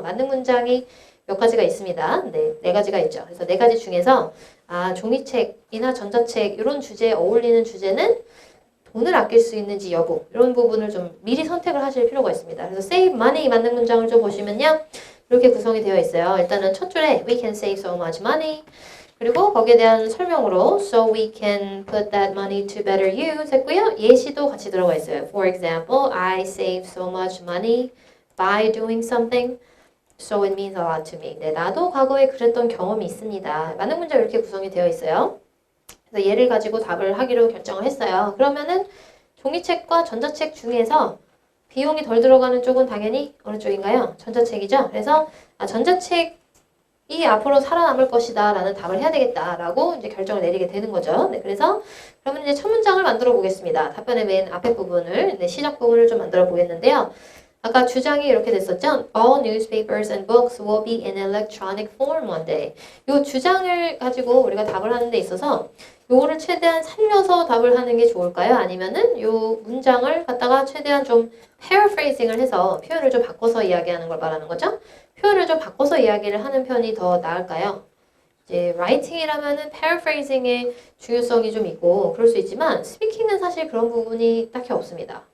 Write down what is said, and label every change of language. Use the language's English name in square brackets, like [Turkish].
[Korean] 만능 문장이 몇 가지가 있습니다. 네, 네 가지가 있죠. 그래서 네 가지 중에서 종이책이나 전자책 이런 주제에 어울리는 주제는 돈을 아낄 수 있는지 여부 이런 부분을 좀 미리 선택을 하실 필요가 있습니다. 그래서 [English] save money [Korean] 만능 문장을 좀 보시면요. 이렇게 구성이 되어 있어요. 일단은 첫 줄에 [English] we can save so much money [Korean] 그리고 거기에 대한 설명으로 [English] so we can put that money to better use [Korean] 했고요. 예시도 같이 들어가 있어요. [English] For example, I save so much money by doing something. So it means a lot to me. [Korean] 네, 나도 과거에 그랬던 경험이 있습니다. 많은 문제가 이렇게 구성이 되어 있어요. 그래서 얘를 가지고 답을 하기로 결정을 했어요. 그러면은 종이책과 전자책 중에서 비용이 덜 들어가는 쪽은 당연히 어느 쪽인가요? 전자책이죠. 그래서 전자책이 앞으로 살아남을 것이다 라는 답을 해야 되겠다라고 이제 결정을 내리게 되는 거죠. 네, 그래서 그러면 이제 첫 문장을 만들어 보겠습니다. 답변의 맨 앞에 부분을, 네, 시작 부분을 좀 만들어 보겠는데요. 아까 주장이 이렇게 됐었죠? [English] All newspapers and books will be in electronic form one day. [Korean] 이 주장을 가지고 우리가 답을 하는 데 있어서 요거를 최대한 살려서 답을 하는 게 좋을까요? 아니면은 요 문장을 갖다가 최대한 좀 paraphrasing을 해서 표현을 좀 바꿔서 이야기하는 걸 말하는 거죠? 표현을 좀 바꿔서 이야기를 하는 편이 더 나을까요? 이제 writing이라면은 paraphrasing의 중요성이 좀 있고 그럴 수 있지만 speaking은 사실 그런 부분이 딱히 없습니다.